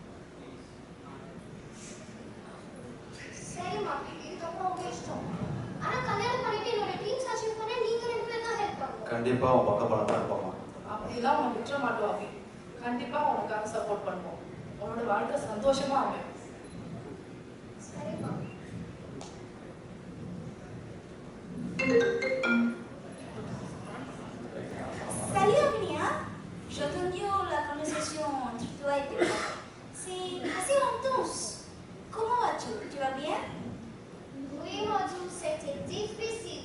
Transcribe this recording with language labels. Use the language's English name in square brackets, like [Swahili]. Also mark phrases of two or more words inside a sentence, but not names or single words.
[Tamil] சரிம்மா, இதுக்கப்புறம் உங்க இஷ்டம். ஆனா கல்யாணம் பண்ணிட்டு என்னோட [English] dreams achieve [Tamil] பண்ண நீங்க ரெண்டு பேரும் தான் ஹெல்ப் பண்ணணும். கண்டிப்பா உன் பக்கப்படம் இருப்பாங்க. அப்படிலாம் உனக்கு விட்டுற மாட்டோம் அபி. கண்டிப்பா உனக்காக சப்போர்ட் பண்ணுவோம். உன்னோட வாழ்க்கை சந்தோஷமா அமையும். சரிம்மா. [French] Salut Amelia, j'ai entendu la conversation entre toi et tes parents. C'est assez intense. Comment vas-tu? Tu vas bien? Oui, Madou, c'était difficile.